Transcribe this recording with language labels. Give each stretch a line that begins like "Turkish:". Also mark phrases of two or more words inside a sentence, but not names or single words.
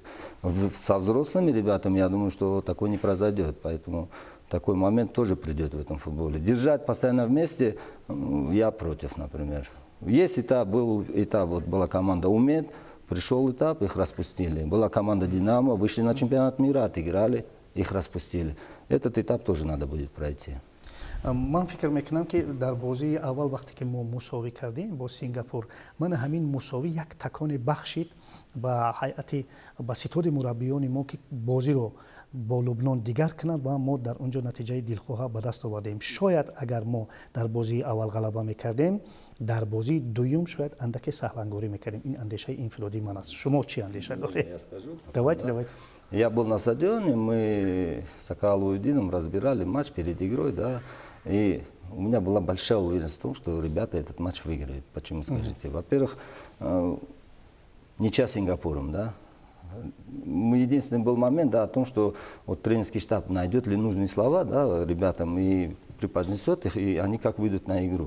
Russian: Со взрослыми ребятами, я думаю, что такое не произойдет, поэтому такой момент тоже придет в этом футболе. Держать постоянно вместе, я против, например. Есть этап, был этап, вот была команда «Умед», пришел этап, их распустили. Была команда «Динамо», вышли на чемпионат мира, отыграли, их распустили. Этот этап тоже надо будет пройти.
Tajik: ман фикр мекунам ки дар бозии аввал вақте ки мо мусовӣ кардем бо Сингапур, мана ҳамин мусовӣ як таконе бахшид ба ҳайати, ба ситоди мураббиёни мо ки бозиро бо Лубнон дигар кунанд ва мо дар онҷо натиҷаи дилхоҳа ба даст овардем. Шояд агар мо дар бозии аввал ғалаба мекардем, дар бозии дуюм шояд андаке саҳлангорӣ мекардем. Ин андешаи инфиродии ман аст. Шумо чӣ андеша доред?
Russian: Я скажу. Давайте. Я был на стадионе, мы с Акалуидином разбирали матч перед игрой, да, и у меня была большая уверенность в том, что ребята этот матч выиграют. Почему, скажите? Во-первых, ничья с Сингапуром, да. Единственный был момент, да, о том, что вот тренерский штаб найдет ли нужные слова, да, ребятам и преподнесет их, и они как выйдут на игру.